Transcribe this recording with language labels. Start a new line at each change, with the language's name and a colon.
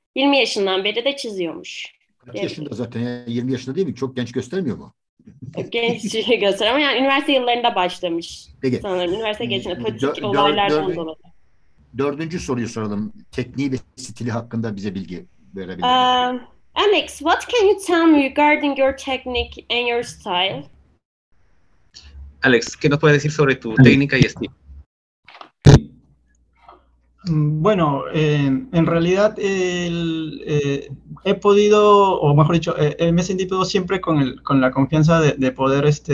Turkish: 20 yaşından beri de çiziyormuş. Kaç yaşında zaten? Ya, 20 yaşında değil mi? Çok genç göstermiyor mu? Genç gösteriyor ama yani üniversite yıllarında başlamış. Peki. Sanırım üniversite geçtiğinde politik olaylardan dolayı. 4. soruyu soralım. Tekniği ve stili hakkında bize bilgi verebilir misiniz?
English: Alex, what can you tell me regarding your technique and your style?
Spanish: Alex, ¿qué nos puedes decir sobre tu técnica y estilo? Bueno, en realidad he podido, o mejor dicho, me he sentido siempre con la confianza de poder